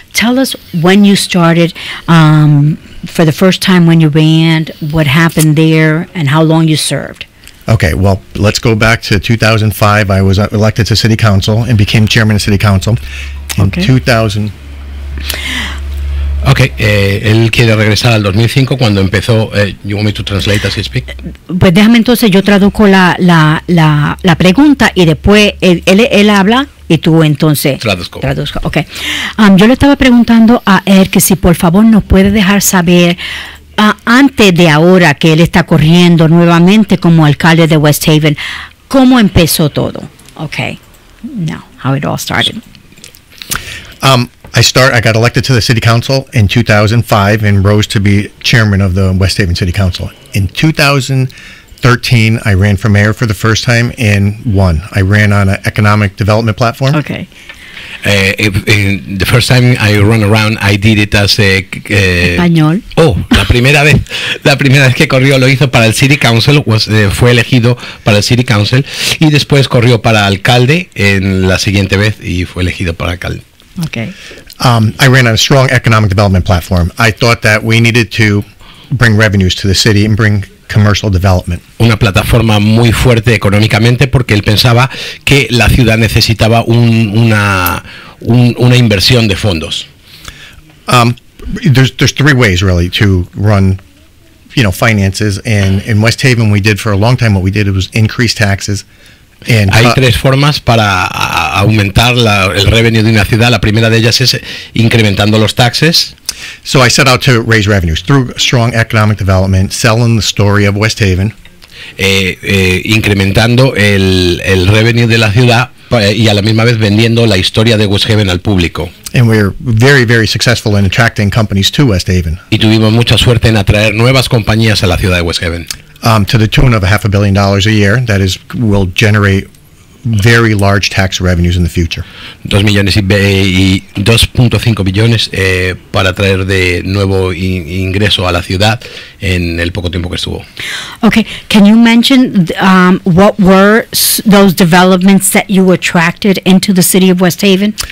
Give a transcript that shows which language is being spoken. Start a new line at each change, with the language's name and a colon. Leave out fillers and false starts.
English: Tell us when you started, for the first time when you ran, what happened there, and how long you served. Okay, well, let's go back to 2005. I was elected to City Council and became chairman of City Council in 2000.
Spanish: Okay, él quiere regresar al 2005 cuando empezó.
English: You want me to translate as he speak?
Spanish: Pues déjame entonces yo traduzco la pregunta y después él habla y tú entonces traduzco.
English: Okay.
Spanish: Yo le estaba preguntando a él que si por favor nos puede dejar saber antes de ahora que él está corriendo nuevamente como alcalde de West Haven, cómo empezó todo.
English: Okay, now how it all started. I got elected to the City Council in 2005 and rose to be chairman of the West Haven City Council. In 2013, I ran for mayor for the first time and won. I ran on an economic development platform. Okay. The first time I ran around, I did it as
Spanish: español. La primera vez que corrió lo hizo para el City Council, fue elegido para el City Council y después corrió para alcalde en la siguiente vez y fue elegido para alcalde.
English: Okay. I ran on a strong economic development platform. I thought that we needed to bring revenues to the city and bring commercial development.
Spanish: Una plataforma muy fuerte económicamente porque él pensaba que la ciudad necesitaba una inversión de fondos.
English: There's three ways really to run, finances, and in West Haven we did for a long time what we did was increase taxes.
Spanish: Hay tres formas para aumentar el revenue de una ciudad, la primera de ellas es incrementando los taxes.
English: So I set out to raise revenues through strong economic development, selling the story of West Haven.
Spanish: Incrementando el revenue de la ciudad y a la misma vez vendiendo la historia de West Haven al público.
English: And we're very, very successful in attracting companies to West Haven.
Spanish: Y tuvimos mucha suerte en atraer nuevas compañías a la ciudad de West Haven.
English: To the tune of $500 million a year, will generate very large tax revenues in the future.
Spanish: 2 millones y 2.5 billones para traer de nuevo ingreso a la ciudad en el poco tiempo que estuvo.
English: Okay, can you mention what were those developments that you attracted into the city of West Haven?